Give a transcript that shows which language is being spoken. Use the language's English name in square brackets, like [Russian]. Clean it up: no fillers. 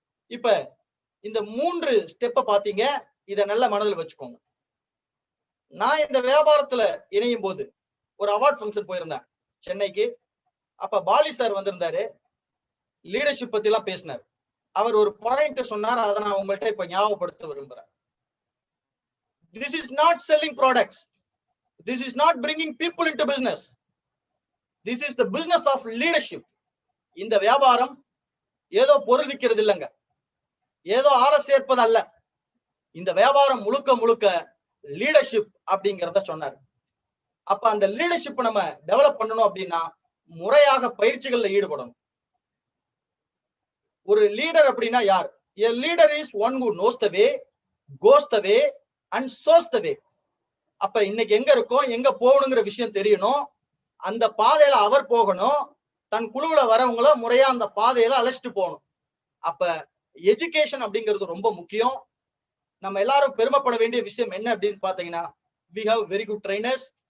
[Tamil] இப்ப இந்த 3 ஸ்டெப்பை பாத்தீங்க. இதை நல்ல மனதில் வச்சுக்கோங்க. நான் இந்த வியாபாரத்துல இணையும் போது ஒரு அவார்ட் ஃபங்க்ஷன் போயிருந்தேன் சென்னைக்கு. அப்ப பாலி சார் வந்திருந்தாரு. லீடர்ஷிப் பத்தி எல்லாம் பேசினார். அவர் ஒரு பாயிண்ட் சொன்னார். அதை நான் உங்கள்கிட்ட இப்ப ஞாபகப்படுத்த விரும்புறேன். [English] This is not selling products. This is not bringing people into business. This is the business of leadership. [Tamil] இந்த வியாபாரம் ஏதோ பொருள் விற்கிறது இல்லைங்க, ஏதோ ஆளை சேர்ப்பது அல்ல. இந்த வியாபாரம் முழுக்க முழுக்க லீடர்ஷிப் அப்படிங்கிறத சொன்னார். அப்ப அந்த லீடர்ஷிப் நம்ம டெவலப் பண்ணணும் அப்படின்னா முறையாக பயிற்சிகள்ல ஈடுபடணும். ஒரு லீடர் அப்படின்னா யார்? [English] A leader is one who knows the way, goes the way and shows the way. [Tamil] அப்ப இன்னைக்கு எங்க இருக்கோம், எங்க போகணுங்கிற விஷயம் தெரியணும். அந்த பாதையில அவர் போகணும். தன் குழுவுல வரவங்கள முறையா அந்த பாதையில அழைச்சிட்டு போகணும். அப்ப எஜுகேஷன் அப்படிங்கிறது ரொம்ப முக்கியம். நம்ம எல்லாரும் பெருமைப்பட வேண்டிய விஷயம் என்ன அப்படின்னு பாத்தீங்கன்னா, [English] we have very good trainers.